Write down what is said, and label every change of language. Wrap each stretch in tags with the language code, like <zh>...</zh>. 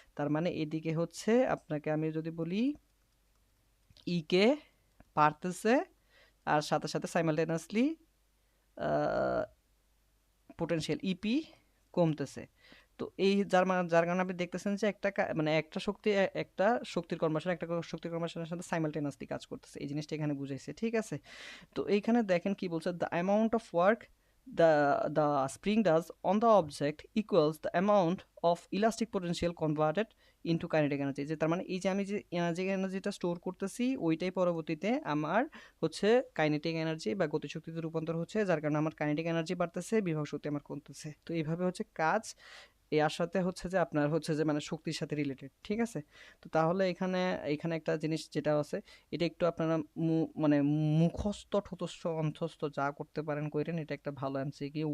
<bn>তার মানে এদিকে হচ্ছে আপনাকে আমি যদি বলি কে পারতেছে, আর সাথে সাথে সাইমালটেনিয়াসলি পোটেনশিয়াল ইপি কমতেছে। তো এই যার কারণে আপনি দেখতেছেন যে মানে একটা শক্তির কনভার্সন একটা শক্তির কনভার্সনের সাথে সাইমালটেনিয়াসলি কাজ করতেছে, এই জিনিসটা এখানে বুঝাইছে, ঠিক আছে? তো এইখানে দেখেন কি বলছে,</bn> <en>The amount of work the the spring does on the object equals the amount of elastic potential converted into kinetic energy।</en> <bn>যে তার মানে এই যে আমি যে এনার্জিটা স্টোর করতেছি ওইটাই পরবর্তীতে আমার হচ্ছে কাইনেটিক এনার্জি বা গতিশক্তিতে রূপান্তর হচ্ছে, যার কারণে আমার কাইনেটিক এনার্জি বাড়তেছে, বিভব শক্তি আমার কমতেছে। তো এইভাবে হচ্ছে কাজ এর সাথে হচ্ছে যে আপনার হচ্ছে যে মানে শক্তির সাথে রিলেটেড, ঠিক আছে? তো তাহলে এখানে এখানে একটা জিনিস যেটা আছে এটা একটু আপনারা মানে মুখস্থ ঠোঁটস্থ অন্থস্থ যা করতে পারেন কইরেন, এটা একটা ভালো এমসিকিউ।</bn>